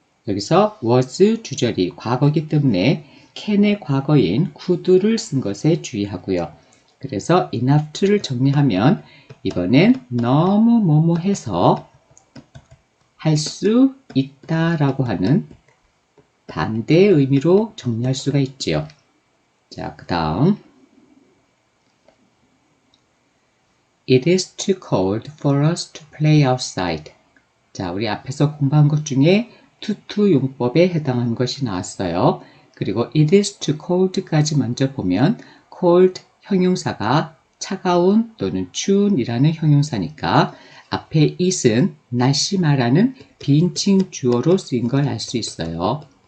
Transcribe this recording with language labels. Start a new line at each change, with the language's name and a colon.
Korean: 여기서 was 주절이 과거이기 때문에 can의 과거인 could를 쓴 것에 주의하고요. 그래서 enough to를 정리하면 이번엔 너무 뭐뭐해서 할 수 있다라고 하는 반대의 의미로 정리할 수가 있지요. 자, 그 다음
English: It is too cold for us to play outside.
Korean: 자, 우리 앞에서 공부한 것 중에 to 용법에 해당하는 것이 나왔어요. 그리고
English: it is too cold
Korean: 까지 먼저 보면 cold 형용사가 차가운 또는 추운이라는 형용사니까 앞에 it은 날씨 말하는 비인칭 주어로 쓰인 걸 알 수 있어요.